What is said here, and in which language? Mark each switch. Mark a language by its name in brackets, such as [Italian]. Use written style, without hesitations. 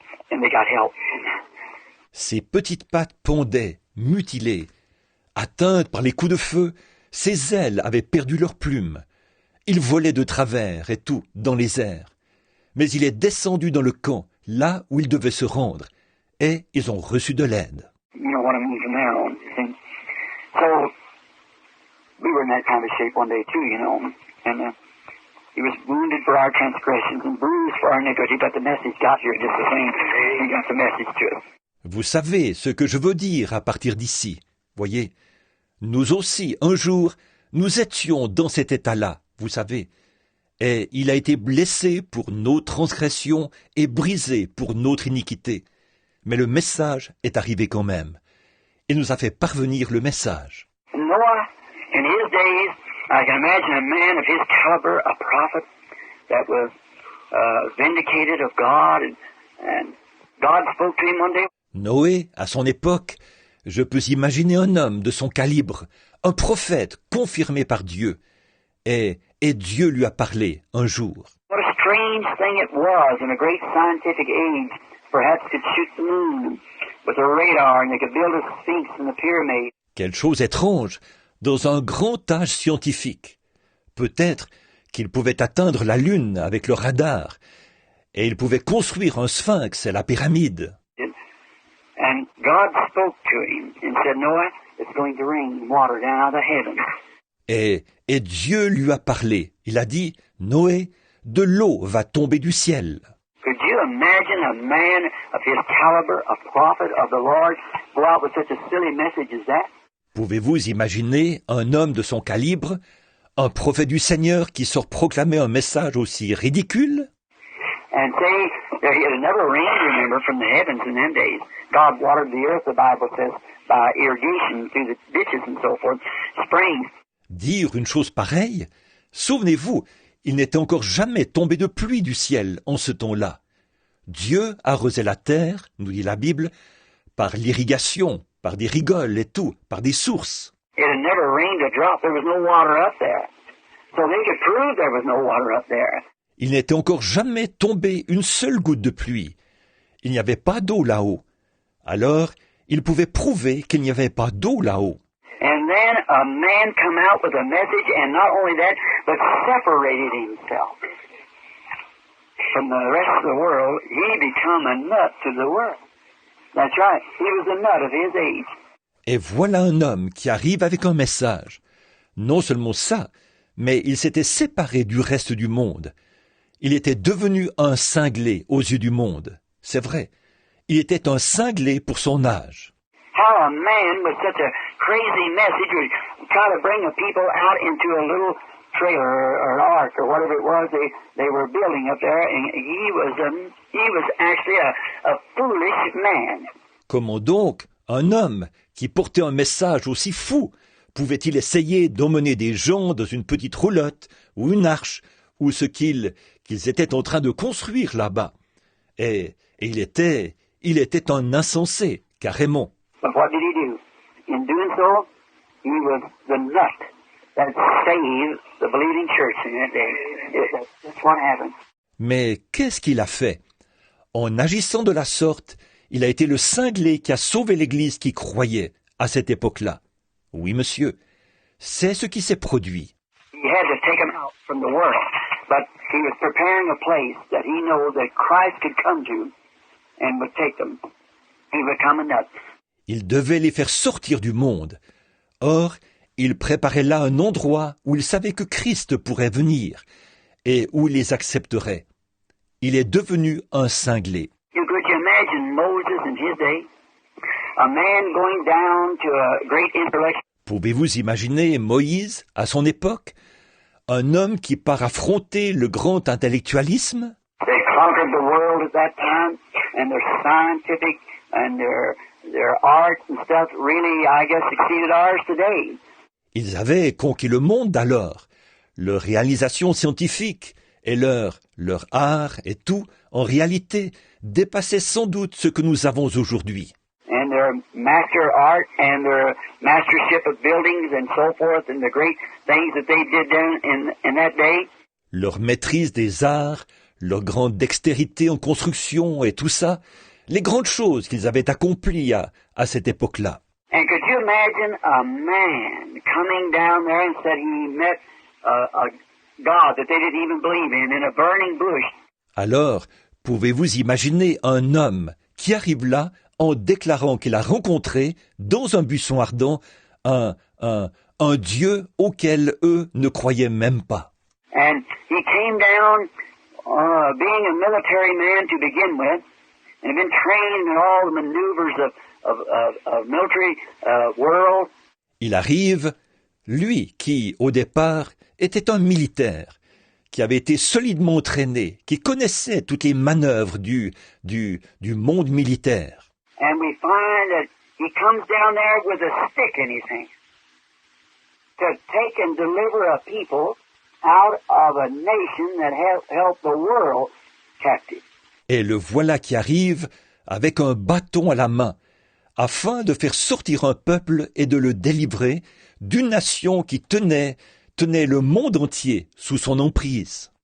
[English] And they got help. [French] Ses petites pattes pendaient, mutilées. Atteintes par les coups de feu, ses ailes avaient perdu leurs plumes. Il volait de travers et tout, dans les airs. Mais il est descendu dans le camp, là où il devait se rendre, et ils ont reçu de l'aide. [English] You know what I mean from there on. See? So, we were in that kind of shape one day too, you know. And he was wounded for our transgressions and bruised for our iniquity, but the message got here just the same. He got the message to us. [French] Vous savez ce que je veux dire à partir d'ici. Voyez, nous aussi, un jour, nous étions dans cet état-là, vous savez. Et il a été blessé pour nos transgressions et brisé pour notre iniquité. Mais le message est arrivé quand même. Il nous a fait parvenir le message. [English] Noah, in his days, I can imagine a man of his caliber, a prophet, that was vindicated of God, and God spoke to him one day. [French] Noé, à son époque, je peux imaginer un homme de son calibre, un prophète confirmé par Dieu. Et Dieu lui a parlé un jour. [English] What a strange thing it was in a great scientific age. Perhaps could shoot the moon with a radar and they could build a sphinx and a pyramid. [French] Quelle chose étrange, dans un grand âge scientifique. Peut-être qu'il pouvait atteindre la Lune avec le radar, et il pouvait construire un sphinx et la pyramide. [English] And God spoke to him and said, Noah, it's going to rain water down out of heaven. [French] Et Dieu lui a parlé. Il a dit, Noé, de l'eau va tomber du ciel. [English] Could you imagine a man of his caliber, a prophet of the Lord, go out with such a silly message as that? [French] Pouvez-vous imaginer un homme de son calibre, un prophète du Seigneur qui sort proclamer un message aussi ridicule? [English] And say, it never rained, remember, from the heavens in them days. God watered the earth, the Bible says, by irrigation through the ditches and so forth, springs. [French] Dire une chose pareille? Souvenez-vous, il n'était encore jamais tombé de pluie du ciel en ce temps-là. Dieu arrosait la terre, nous dit la Bible, par l'irrigation, par des rigoles et tout, par des sources. [English] It had never rained a drop. There was no water up there. So they could prove there was no water up there. [French] Il n'était encore jamais tombé une seule goutte de pluie. Il n'y avait pas d'eau là-haut. Alors, il pouvait prouver qu'il n'y avait pas d'eau là-haut. [English] And then a man come out with a message, and not only that, but separated himself from the rest of the world. He become a nut to the world. That's right. He was a nut of his age. [French] Et voilà un homme qui arrive avec un message. Non seulement ça, mais il s'était séparé du reste du monde. Il était devenu un cinglé aux yeux du monde. C'est vrai. Il était un cinglé pour son âge. [English] How a man with such a crazy message would try to bring the people out into a little trailer or an ark or whatever it was they were building up there, and he was actually a foolish man. [French] Comment donc un homme qui portait un message aussi fou pouvait-il essayer d'emmener des gens dans une petite roulotte ou une arche ou ce qu'ils étaient en train de construire là-bas? Et il était un insensé, carrément. [English] But what did he do? In doing so, he was the nut that saved the believing church in that day. That's what happened. [French] Mais qu'est-ce qu'il a fait? En agissant de la sorte, il a été le cinglé qui a sauvé l'Église qui croyait à cette époque-là. Oui, monsieur, c'est ce qui s'est produit. [English] He had to take them out from the world, but he was preparing a place that he knew that Christ could come to and would take them he become another. [French] Il devait les faire sortir du monde. Or, il préparait là un endroit où il savait que Christ pourrait venir et où il les accepterait. Il est devenu un cinglé. [English] Could you imagine Moses in his day? A man going down to a great intellectual. [French] Pouvez-vous imaginer Moïse, à son époque, un homme qui part affronter le grand intellectualisme? [English] They conquered the world at that time, and their scientific and their art and stuff really, I guess, exceeded ours today. [French] Ils avaient conquis le monde alors. Leur réalisation scientifique et leur art et tout, en réalité, dépassaient sans doute ce que nous avons aujourd'hui. [English] And their master art and their mastership of buildings and so forth and the great things that they did then in that day. [French] Leur maîtrise des arts, leur grande dextérité en construction et tout ça, les grandes choses qu'ils avaient accomplies à cette époque-là. [English] And could you imagine a man coming down there and said he met a God that they didn't even believe in a burning bush? [French] Alors, pouvez-vous imaginer un homme qui arrive là en déclarant qu'il a rencontré, dans un buisson ardent, un Dieu auquel eux ne croyaient même pas? [English] And he came down being a military man to begin with, and had been trained in all the maneuvers of military world. [French] Il arrive, lui qui, au départ, était un militaire, qui avait été solidement entraîné, qui connaissait toutes les manœuvres du monde militaire. [English] And we find that he comes down there with a stick in his hand to take and deliver a people out of a nation that held the world captive. [French] Et le voilà qui arrive avec un bâton à la main, afin de faire sortir un peuple et de le délivrer d'une nation qui tenait le monde entier sous son emprise.